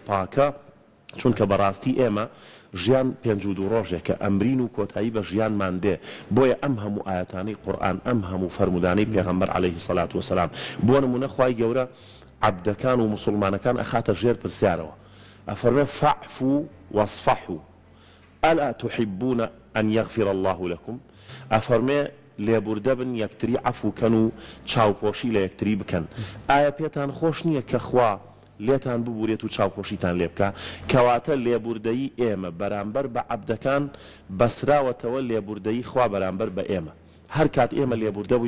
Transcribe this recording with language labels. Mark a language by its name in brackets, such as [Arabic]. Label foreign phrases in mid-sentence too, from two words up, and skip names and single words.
[Central Kurdish] پاکە چونکە بەڕاستی ئێمە ژیان 52 ڕۆژێکە ئەمرین و کۆتایی بە ژیانمان دێ بۆیە ئەم هەموو ئاەتانەی قورئان ئەم هەموو فەرمودانەی پێغەمبەر [Arabic] عەلەیهی سەڵات وسەلام [Central Kurdish] بۆ نمونە خوای گەورە عەبدەکان و موسڵمانەکان ئەخاتە ژێر پرسیارەوە ئەفەرمێ [Arabic] فەعفوا واصفحوا ئەلا تحبون أن يغفر الله لكم [Central Kurdish] ئەفەرمێ لێبوردە بن یەکتری عەفوکەن و چاوپۆشی لە یەکتری بکەن ئایا پێتان خۆش نییە کە خوا لێتان ببورێت و چاوپۆشیتان لێ بکە کەواتە لێبوردەیی ئێمە بەرامبەر بە عەبدەکان بەسراوەتەوە لێبوردەیی خوا بەرامبەر بە ئێمە هەر کات ئێمە لێبوردە بووین